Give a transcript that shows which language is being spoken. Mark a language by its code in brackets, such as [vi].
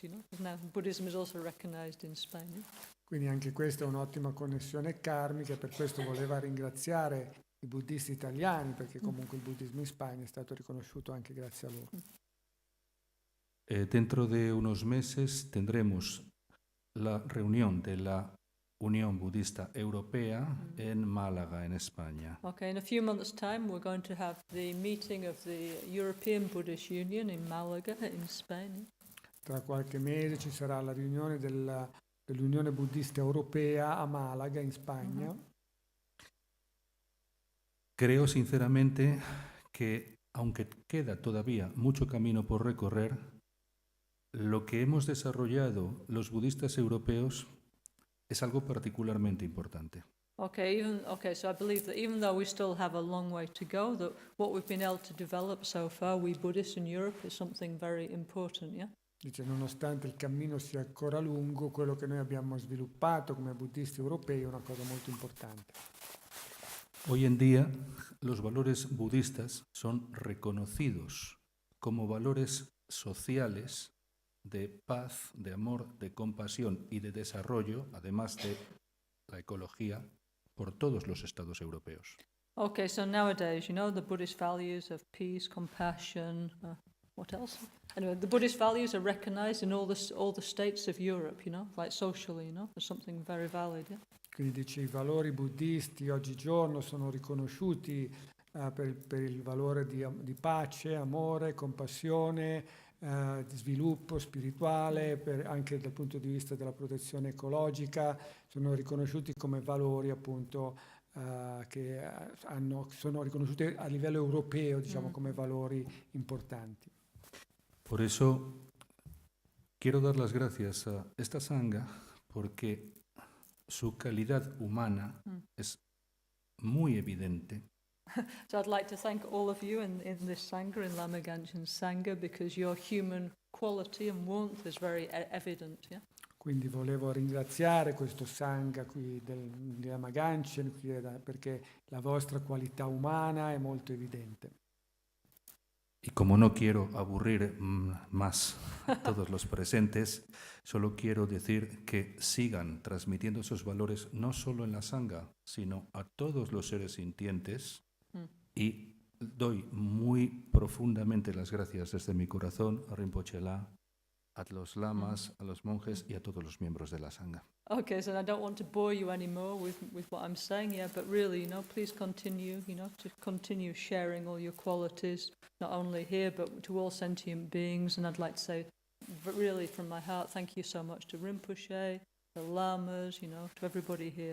[en] Because now Buddhism is also recognized in Spain. Yeah? [it] Quindi anche questa è un'ottima connessione karmica, per questo voleva ringraziare i buddisti italiani, perché comunque il buddismo in Spagna è stato riconosciuto anche grazie a loro. [es] Dentro de unos meses tendremos la reunión de la Unión Budista Europea en Málaga, en España. [en] Okay, in a few months' time we're going to have the meeting of the European Buddhist Union in Malaga, in Spain. [it] Tra qualche mese ci sarà la riunione dell'Unione Buddista Europea a Malaga, in Spagna. [es] Creo sinceramente que, aunque queda todavía mucho camino por recorrer, lo que hemos desarrollado los budistas europeos es algo particularmente importante. [en] Okay, so I believe that even though we still have a long way to go, that what we've been able to develop so far, we Buddhists in Europe, is something very important, yeah? [it] Dice, nonostante il cammino sia ancora lungo, quello che noi abbiamo sviluppato come buddisti europei è una cosa molto importante. [es] Hoy en día, los valores budistas son reconocidos como valores sociales de paz, de amor, de compasión y de desarrollo, además de la ecología, por todos los estados europeos. [en] Okay, so nowadays, the Buddhist values of peace, compassion, what else? Anyway, the Buddhist values are recognized in all the states of Europe, like socially, as something very valid, yeah? [it] Quindi dice, i valori buddisti oggigiorno sono riconosciuti per il valore di pace, amore, compassione, di sviluppo spirituale, anche dal punto di vista della protezione ecologica, sono riconosciuti come valori appunto che sono riconosciuti a livello europeo, diciamo, come valori importanti. [es] Por eso quiero dar las gracias a esta sangha porque su calidad humana es muy evidente. [en] So I'd like to thank all of you in this Sangha, in Lama Gangchen Sangha, because your human quality and warmth is very evident, yeah? [it] Quindi volevo ringraziare questo Sangha qui di Lama Gangchen perché la vostra qualità umana è molto evidente. [es] Y como no quiero aburrir más a todos los presentes, solo quiero decir que sigan transmitiendo esos valores no solo en la Sangha, sino a todos los seres sintientes. Y doy muy profundamente las gracias desde mi corazón a Rinpoche La, a los lamas, a los monjes y a todos los miembros de la Sangha. [en] Okay, so I don't want to bore you anymore with what I'm saying, but really, please continue, to continue sharing all your qualities, not only here, but to all sentient beings. And I'd like to say, but really from my heart, thank you so much to Rinpoche, the lamas, to everybody here.